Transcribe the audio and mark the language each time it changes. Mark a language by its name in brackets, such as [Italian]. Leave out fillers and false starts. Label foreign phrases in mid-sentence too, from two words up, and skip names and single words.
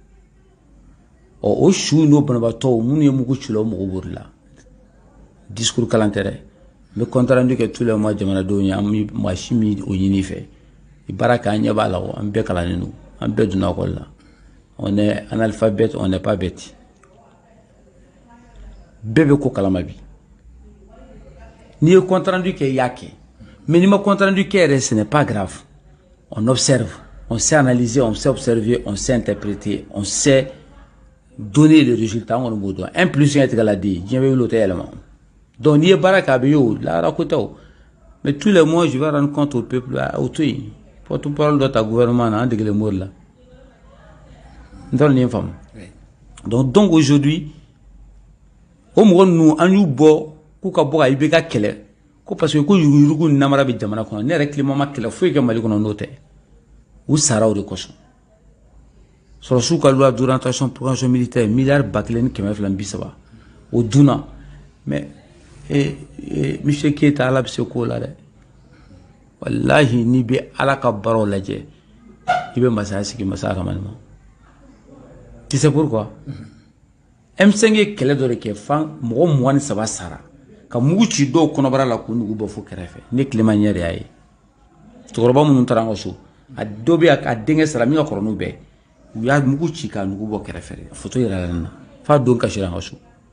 [Bambara] o su n'o banabaatɔ minnu ye mugu ci la o mɔgɔ b'o de la discours kalan tɛ dɛ n bɛ [French] compte rendu [Bambara] kɛ [French] tous les mois [Bambara] jamanadenw ye an bɛ maa si min o ɲini i fɛ i baara kɛ an ɲɛ b'a la an bɛɛ kalannen don an bɛɛ donna école la [French] on est analphabète on n'est pas bête [Bambara] bɛɛ bɛ ko kalama bi n'i ye [French] compte rendu [Bambara] kɛ i y'a kɛ mais n'i ma [French] compte rendu [Bambara] kɛ yɛrɛ [French] ce n'est pas grave on observe on sait analyser on sait observer on sait interpréter on sait donner le résultat [Bambara] on kɔni b'o dɔn [French] 1 plus 1 égale à 2 [Bambara] diɲɛ bɛ wuli o tɛ yɛlɛma donc n'i ye baara kɛ a bɛ ye o lahara ko tɛ o [French] mais tous les mois je vais rendre compte au peuple [Bambara] au to yen porte-parole dɔ ta gouvernement na an degelen mori la n t'a dɔn nin ye n faamu donc aujourd'hui o mɔgɔ ninnu an y'u bɔ k'u ka bɔ ka IBK kɛlɛ ko [French] parce que [Bambara] ko yuruguyurugu ni namara bɛ jamana kɔnɔ ne yɛrɛ Clément ma kɛlɛ foyi kɛ Mali kɔnɔ n'o tɛ u sara o de kosɔn sɔrɔsiw ka [French] loi d'orientation programmation militaire [Bambara] miliyari 1,230 o dunna mais monsieur Keita ala bɛ se k'o la dɛ wallahi n'i bɛ ala ka baaraw lajɛ i bɛ masaya sigi masaya kama ma [French] tu sais pourquoi [Bambara] M5 ye kɛlɛ dɔ de kɛ fan mɔgɔ 23 sara ka mugu ci dɔw kɔnɔbara la k'u nugu bɔ fo kɛrɛfɛ ne Clément ɲɛ de y'a ye cɛkɔrɔba minnu taara an ka so a dɔ bɛ a denkɛ sara min ka kɔrɔ n'u bɛɛ u y'a mugu ci k'a nugu bɔ kɛrɛfɛ photo yɛrɛ la na f'a don kasira an ka so